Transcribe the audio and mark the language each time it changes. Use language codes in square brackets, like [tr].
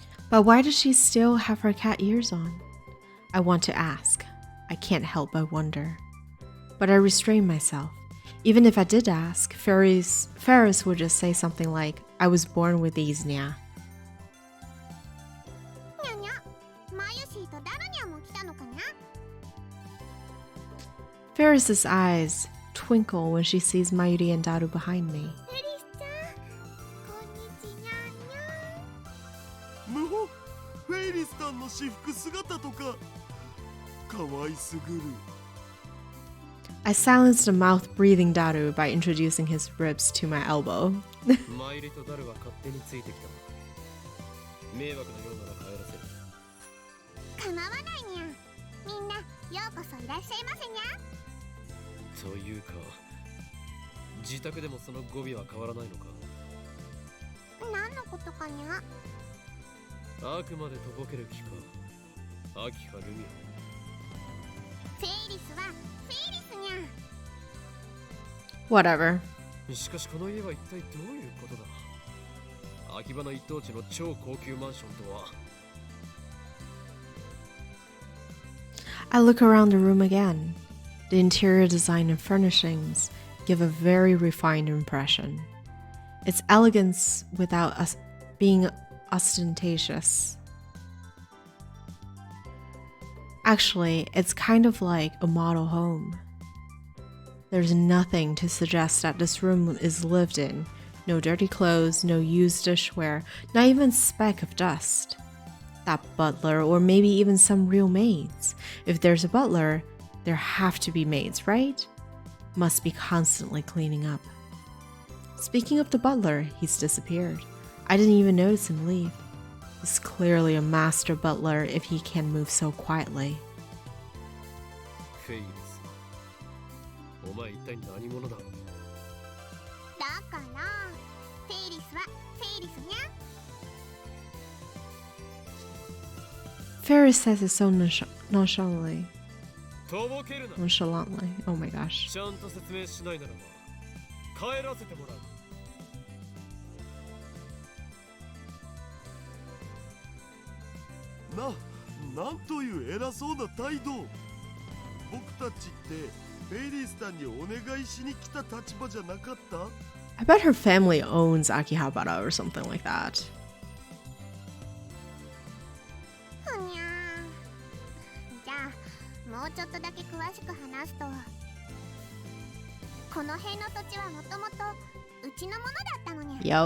[en] But why does she still have her cat ears on? I want to ask. I can't help but wonder. But I restrain myself. Even if I did ask, Ferris would just say something like, I was born with these, nya. [ja] にゃにゃ、マユシーとダルニャも来たのかな。 [en] Ferris's eyes twinkle when she sees Mayuri and Daru behind me. [ja] フェリスちゃん、こんにちにゃんにゃん。無法フフェイリスタンの私服姿とか可愛すぐる。 [en] I silenced a mouth-breathing Daru by introducing his ribs to my elbow. [ja] マイリとダルは勝手についてきた。迷惑なようなら帰らせる。構わないにゃ。みんなようこそいらっしゃいませにゃ。というか、自宅でもその語尾は変わらないのか。何のことかにゃ。あくまでとぼける気か。秋葉ルミフェイリスはフェイリスにゃ。 [en] Whatever. [ja] しかしこの家は一体どういうことだ。秋葉の一等地の超高級マンションとは。 [en] I look around the room again. The interior design and furnishings give a very refined impression. It's elegance without us being ostentatious. Actually, it's kind of like a model home. There's nothing to suggest that this room is lived in. No dirty clothes, no used dishware, not even a speck of dust. That butler, or maybe even some real maids. If there's a butler, there have to be maids, right? Must be constantly cleaning up. Speaking of the butler, he's disappeared. I didn't even notice him leave. He's clearly a master butler if he can move so quietly. [ja] フェイリス、お前一体何者だ。だからフェイリスはフェイリスにゃ。 [en] Ferris says it so nonchalantly. [ja] とぼけるな。 [en] Nonchalantly. Oh my gosh. [ja] ちゃんと説明しないならば帰らせてもらう。なんという偉そうな態度。僕たちってフェイリスタンにお願いしに来た立場じゃなかった？ [en] I bet her family owns Akihabara or something like that. [ja] ふにゃー。じゃあもうちょっとだけ詳しく話すと、この辺の土地はもともとうちのものだったのにゃ。